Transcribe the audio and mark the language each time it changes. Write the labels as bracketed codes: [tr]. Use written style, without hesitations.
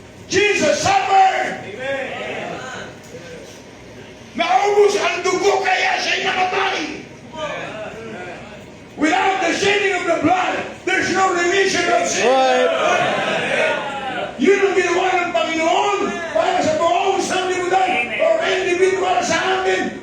[en] Jesus suffered. [tl] Naubos ang dugo kaya siya'y namatay. [en] Without the shedding of the blood, there's no remission of sin. [tl] Yun ang ginawa ng Panginoon para sa buong sanlibutan o individual sa atin.